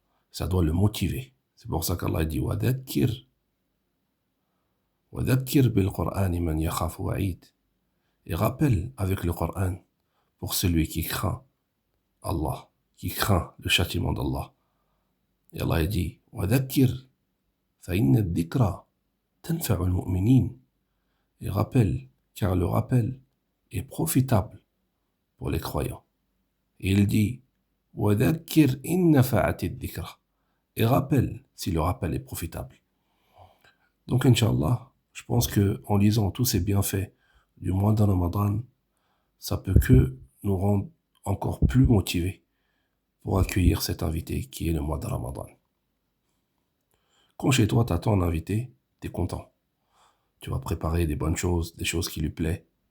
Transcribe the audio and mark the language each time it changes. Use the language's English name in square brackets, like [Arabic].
[French] Ça doit le motiver. C'est pour ça qu'Allah dit wa dhakkir bil Qur'an man yakhafu wa'id. Et rappelle avec le Coran pour celui qui craint Allah, qui craint le châtiment d'Allah. [Arabic] Et Allah dit وَذَكِّرْ فَإِنَّ الذِّكْرَى تَنْفَعُ الْمُؤْمِنِينَ. [French] Et rappelle, car le rappel est profitable pour les croyants. [Arabic] Et il dit وَذَكِّرْ إِنْ نَفَعَتِ الذِّكْرَى. [French] Et rappelle si le rappel est profitable. Donc, Inch'Allah, je pense qu'en lisant tous ces bienfaits du mois de Ramadan, ça peut que nous rendre encore plus motivés pour accueillir cet invité qui est le mois de Ramadan. Quand chez toi, tu attends un invité, tu es content. Tu vas préparer des bonnes choses, des choses qui lui plaisent.